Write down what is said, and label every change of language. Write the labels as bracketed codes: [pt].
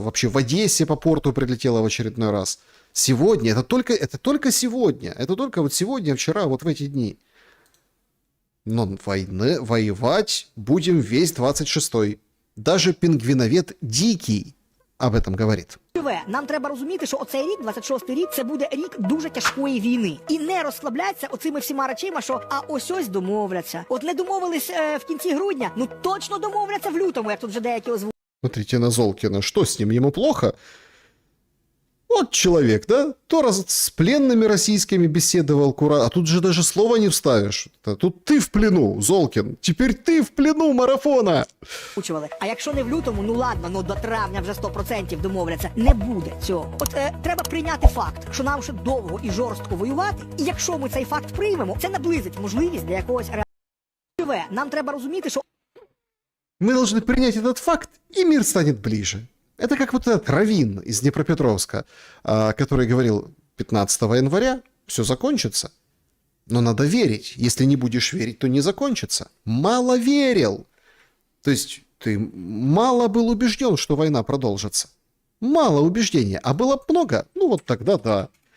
[ru] Вообще в Одессе по порту прилетело в очередной раз. Сегодня, это только сегодня. Это только вот сегодня, вчера, вот в эти дни. Но воевать будем весь 26-й. Даже пингвиновед Дикий об этом говорит. [uk] Нам треба розуміти, що оцей рік, 26-й рік, це буде рік дуже тяжкої війни. І не розслабляться оцими всіма речима, що ось домовляться. От не домовились в кінці грудня, ну точно домовляться в лютому, як тут вже деякі озвучили. [ru] Смотрите на Золкина, что с ним, ему плохо? Вот человек, да? То раз с пленными российскими беседовал, а тут же даже слова не вставишь. Тут ты в плену, Золкин. Теперь ты в плену марафона. [uk] А якщо не в лютому, ну ладно, ну до травня вже 100% домовляться. Не буде цього. От треба прийняти факт, що нам ще довго і жорстко воювати. І якщо ми цей факт приймемо, це наблизить можливість для якогось реального. Нам треба розуміти, що... [ru] Мы должны принять этот факт, и мир станет ближе. Это как вот этот Равин из Днепропетровска, который говорил 15 января все закончится. Но надо верить. Если не будешь верить, то не закончится. Мало верил. То есть ты мало был убежден, что война продолжится. Мало убеждения. А было б много? Ну вот тогда да.